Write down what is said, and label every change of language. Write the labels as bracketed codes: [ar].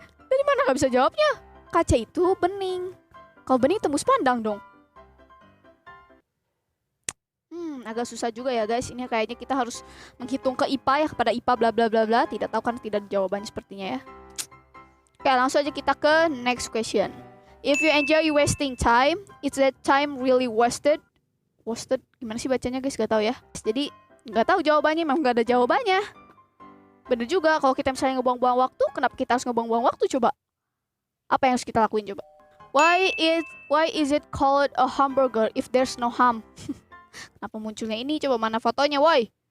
[id] Dari mana gak bisa jawabnya? Kaca itu bening. Kalau bening tembus pandang dong. Agak susah juga ya guys. Ini kayaknya kita harus menghitung ke IPA ya, kepada IPA bla bla bla bla. Tidak tahu kan, tidak ada jawabannya sepertinya ya. Oke, langsung aja kita ke [en] next question. If you enjoy wasting time, is that time really wasted? [id] Wasted gimana sih bacanya guys? Gak tahu ya. Jadi nggak tahu jawabannya, memang nggak ada jawabannya. Bener juga, kalau kita misalnya ngebuang-buang waktu, kenapa kita harus ngebuang-buang waktu coba? Apa yang harus kita lakuin coba? [en] Why is it called a hamburger if there's no ham? [id] Kenapa munculnya ini? Coba mana fotonya, woi?